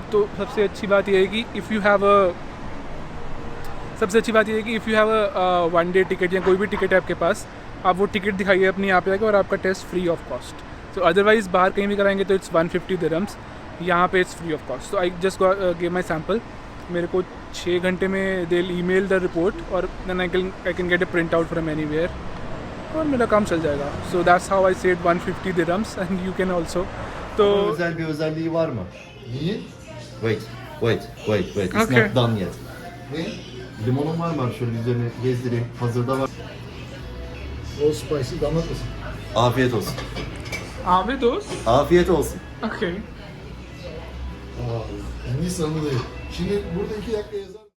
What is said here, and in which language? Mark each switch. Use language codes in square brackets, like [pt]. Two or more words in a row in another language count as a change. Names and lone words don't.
[hi] तो सबसे अच्छी बात यह है कि [en] if you have a 1 day ticket [hi] या कोई भी टिकट है आपके पास, आप वो टिकट दिखाइए अपनी यहाँ पे आके और आपका टेस्ट [en] free of cost. so otherwise [hi] बाहर कहीं भी कराएंगे तो [en] it's 150 dirhams. [hi] यहाँ पे [en] it's free of cost. so I just give my sample. [hi] मेरे को 6 घंटे में दे [en] email the report aur then I can get a print out from anywhere [hi] और मेरा काम चल जाएगा. [en] so that's how I said 150 dirhams and you can also. [hi] तो [tr] Özel bir özelliği var mı? Niye? [en] Wait. It's Okay. not done yet. [tr] Ne? Limonun var mı? Şöyle üzerine gezdireyim. Hazırda var. O spicy damat mısın? Afiyet olsun. [hi] आवे दोस्त. [tr] Afiyet olsun. Okay. Aa, Hindistanlı değil. Şimdi burada 2 dakika yazar.